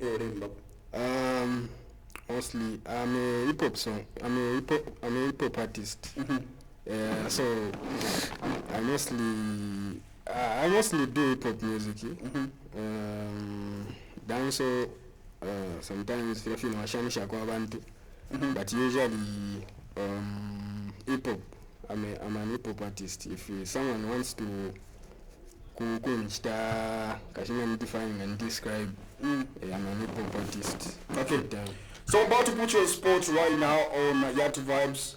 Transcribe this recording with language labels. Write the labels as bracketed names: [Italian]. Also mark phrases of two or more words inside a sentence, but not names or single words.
[English] mostly I'm a hip hop song. I'm a hip hop artist. So I mostly do hip hop music. Dance sometimes if you know [Bemba] shanisha kwa bantu, [English] but usually hip hop. I'm an hip hop artist. If someone wants to [Bemba] kunchita kashina [English] define and describe, I'm an hip hop artist. Okay. So I'm about to put you on spot right now on Yatu Vibes.